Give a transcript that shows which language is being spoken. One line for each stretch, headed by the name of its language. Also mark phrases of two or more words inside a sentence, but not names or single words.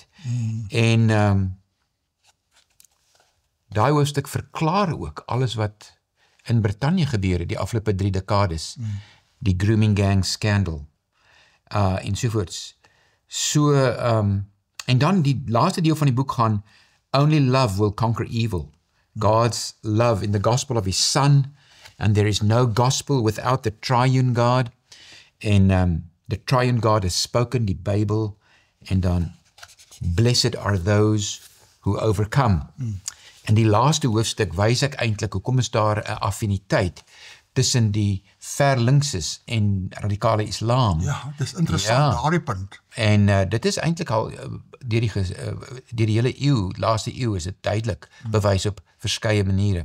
Afrikaans: En daai hoofstuk verklaar ook alles wat in Brittanje gebeur het die afgelope 3 dekades.
English: Die grooming gang scandal.
Afrikaans: Ensovoorts. So, en dan die laaste deel van die boek gaan,
English: only love will conquer evil. God's love in the gospel of his son, and there is no gospel without the triune God. En the triune God has spoken,
Afrikaans: die Bybel, en dan,
English: blessed are those who overcome.
Afrikaans: En die laaste hoofstuk wys ek eintlik, hoekom is daar 'n affiniteit tussen die verlinkses en radikale islam. Ja, dit is interessant, daardie punt. En dit is eintlik al deur die hele eeu, laaste eeu is dit duidelik bewys op verskeie maniere.